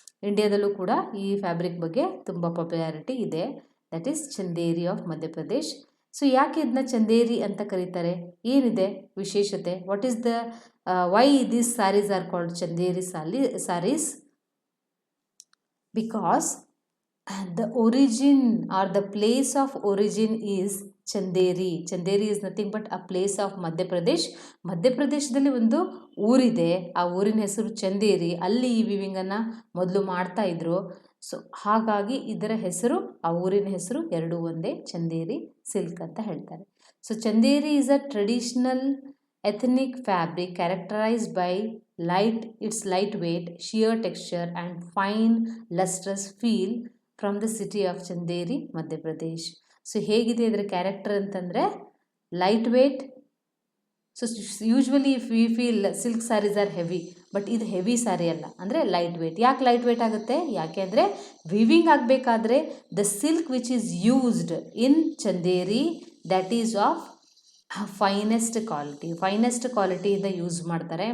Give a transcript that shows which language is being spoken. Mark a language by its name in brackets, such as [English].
[Kannada] ಇಂಡಿಯಾದಲ್ಲೂ ಕೂಡ ಈ ಫ್ಯಾಬ್ರಿಕ್ ಬಗ್ಗೆ ತುಂಬ ಪಾಪ್ಯುಲಾರಿಟಿ ಇದೆ. [English] That is Chanderi of Madhya Pradesh. [Kannada] So ಯಾಕೆ ಇದನ್ನ ಚಂದೇರಿ ಅಂತ ಕರೀತಾರೆ, ಏನಿದೆ ವಿಶೇಷತೆ, [English] What is the why these saris are called Chanderi saris? Because the origin or the place of origin is Chanderi. Chanderi is nothing but a place of Madhya Pradesh. [Kannada] ಮಧ್ಯಪ್ರದೇಶದಲ್ಲಿ ಒಂದು ಊರಿದೆ, ಆ ಊರಿನ ಹೆಸರು ಚಂದೇರಿ. ಅಲ್ಲಿ ಈ ವಿವಿಂಗನ್ನು ಮೊದಲು ಮಾಡ್ತಾ ಇದ್ರು. ಸೊ ಹಾಗಾಗಿ ಇದರ ಹೆಸರು, ಆ ಊರಿನ ಹೆಸರು ಎರಡೂ ಒಂದೇ, ಚಂದೇರಿ ಸಿಲ್ಕ್ ಅಂತ ಹೇಳ್ತಾರೆ. [English] So Chanderi is a traditional ethnic fabric characterized by its lightweight, sheer texture and fine lustrous feel from the city of Chanderi, Madhya Pradesh. [Kannada] So ಹೇಗಿದೆ ಇದರ ಕ್ಯಾರೆಕ್ಟರ್ ಅಂತಂದರೆ light weight. So [English] usually if we feel silk saris are heavy, [Kannada] but ಇದು heavy sari ಅಲ್ಲ, ಅಂದರೆ light weight. ಯಾಕೆ light weight ಆಗುತ್ತೆ? ಯಾಕೆ ಅಂದರೆ ವಿವಿಂಗ್ ಆಗಬೇಕಾದ್ರೆ [English] the silk which is used in Chanderi that is of finest [Kannada] ಕ್ವಾಲಿಟಿಯಿಂದ use ಮಾಡ್ತಾರೆ.